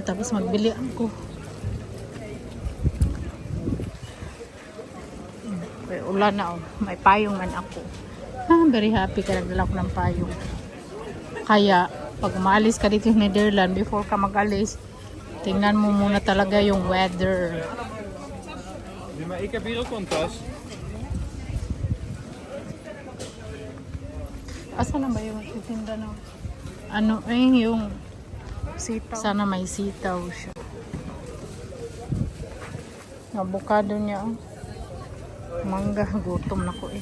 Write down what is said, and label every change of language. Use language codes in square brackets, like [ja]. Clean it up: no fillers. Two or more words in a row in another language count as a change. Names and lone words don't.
[tl] Tapos magbili ako. May ulan na oh. May payong man ako. [en] Very happy [tl] ka nagdala ko ng payong. Kaya, pag umalis ka dito sa Netherlands, before ka mag-alis, tingnan mo muna talaga yung weather. [nl] Maar ik heb hier ook een tas. [tl] Asa na ba yung titinda na? Ano yung sitaw? Sana may sitaw siya. Avocado niya oh. Mangga, gutom na ko eh.